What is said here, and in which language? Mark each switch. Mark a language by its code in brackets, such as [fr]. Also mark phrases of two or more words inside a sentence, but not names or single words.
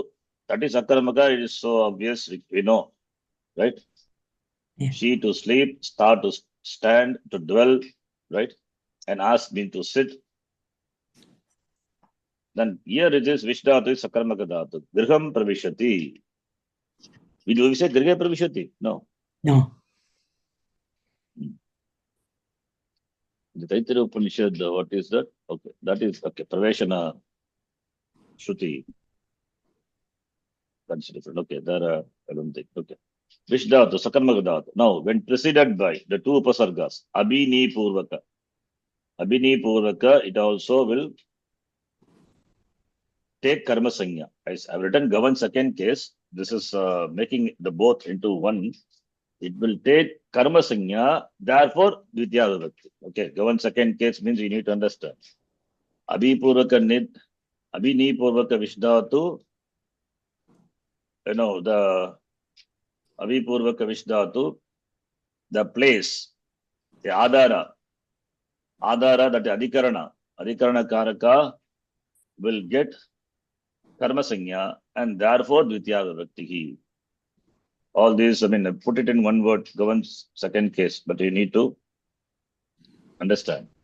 [en] That is Akarmaka. It is so obvious. We know. Right? Yeah. She to sleep, Sta to stand, to dwell. Right? And As mean to sit. Then here it is which dhatu is [sa] Sakarmaka dhatu. Griham Pravishati. [en] We say [sa] Grihe Pravishati? [en] No. No. The Taittiriya Upanishad, what is that? Okay, that is okay. [sa] Praveshana Shruti. [en] That's different. Okay, there I don't think. Okay. Which dhatu? [sa] Sakarmaka dhatu. [en] Now, when preceded by the two upasargas, [sa] Abhini Purvaka. Abhini Purvaka, [en] it also will take [sa] karma sanya. [en] I've written govern second case. This is making the both into one. It will take [sa] karma sanya, [en] therefore [sa] dvitiya vibhakti. [en] Okay, govern second case means you need to understand. [sa] Abhi ni purvaka vishdhatu, the abhi purvaka vishdhatu, [en] the place, the adhara, that [sa] adhikarana karaka [en] will get [sa] karma sanya, [en] and therefore [sa] dvitiya vibhakti. [en] All these, put it in one word, governs second case, but you need to understand.